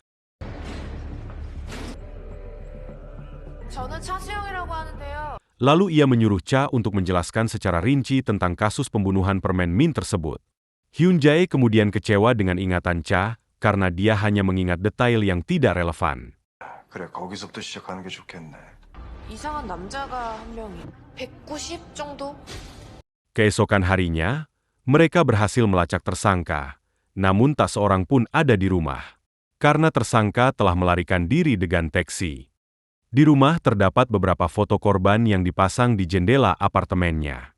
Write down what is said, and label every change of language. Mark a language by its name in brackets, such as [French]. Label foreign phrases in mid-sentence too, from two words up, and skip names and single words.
[Indonesian] Lalu ia menyuruh Cha untuk menjelaskan secara rinci tentang kasus pembunuhan permen mint tersebut. Hyun Jae kemudian kecewa dengan ingatan Cha karena dia hanya mengingat detail yang tidak relevan. [Korean] 그래, 거기서부터 시작하는 게 좋겠네. 이상한 남자가 한 명이 190 정도? [Indonesian] Keesokan harinya, mereka berhasil melacak tersangka, namun tak seorang pun ada di rumah. Karena tersangka telah melarikan diri dengan taksi. Di rumah terdapat beberapa foto korban yang dipasang di jendela apartemennya.